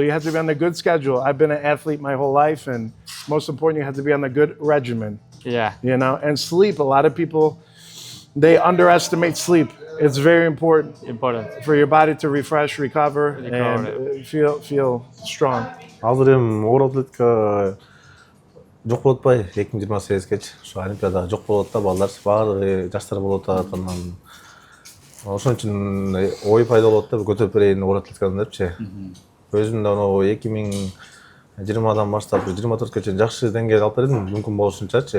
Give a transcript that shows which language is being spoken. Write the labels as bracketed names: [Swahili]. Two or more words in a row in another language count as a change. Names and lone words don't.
[English] You have to be on the good schedule. I've been an athlete my whole life, and most important, you have to be on the good regimen, Yeah. you know? And sleep, a lot of people, they underestimate sleep. It's very important Important. for your body to refresh, recover, and feel strong. [Kyrgyz] Азыр эми оор атлетика жок болуп атпайбы 2028-кечи. Ушу Олимпиада жок болуп атат да, балдар баардыгы жаштар болуп атат. Анан ошон үчүн ой пайда болот да көтөрүп берейин орат атлетиканы депчи. Өзүм да 2020-дан баштап 24-кө чейин жакшы деңгээлде алып бердим, мүмкүн болушунчачы.